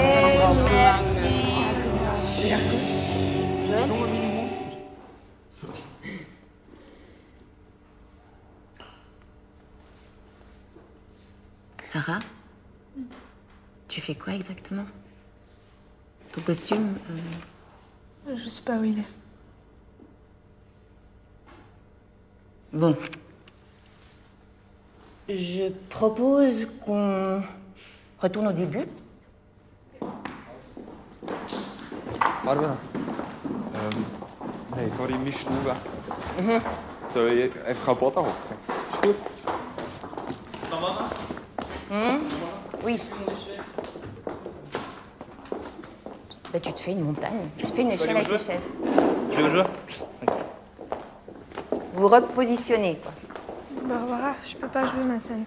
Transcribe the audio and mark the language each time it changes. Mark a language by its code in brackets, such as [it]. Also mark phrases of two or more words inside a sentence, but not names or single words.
[fr] Sarah, tu fais quoi exactement? Ton costume Je sais pas où il est. Bon. Je propose qu'on retourne au début. [de] Barbara, wir haben vorhin meine Stube. Soll ich einfach am Boden hocken? Ist gut? [fr] Oui. Bah, tu te fais une montagne. Tu te fais une échelle avec les chaises. Je vais jouer. Vous repositionnez, quoi. Barbara, je peux pas jouer ma scène.